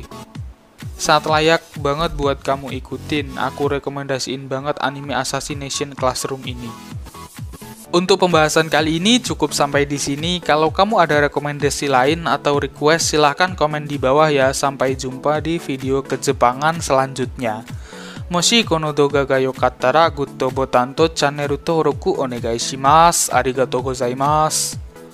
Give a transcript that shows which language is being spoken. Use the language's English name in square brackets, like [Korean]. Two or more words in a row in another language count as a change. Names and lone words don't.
[Indonesian] Sangat layak banget buat kamu ikutin. Aku rekomendasiin banget anime Assassination Classroom ini. Untuk pembahasan kali ini cukup sampai di sini. Kalau kamu ada rekomendasi lain atau request, silahkan komen di bawah ya. Sampai jumpa di video kejepangan selanjutnya. [Japanese] もしこの動画がよかったらグッドボタンと channel登録お願いします。ありがとうございます。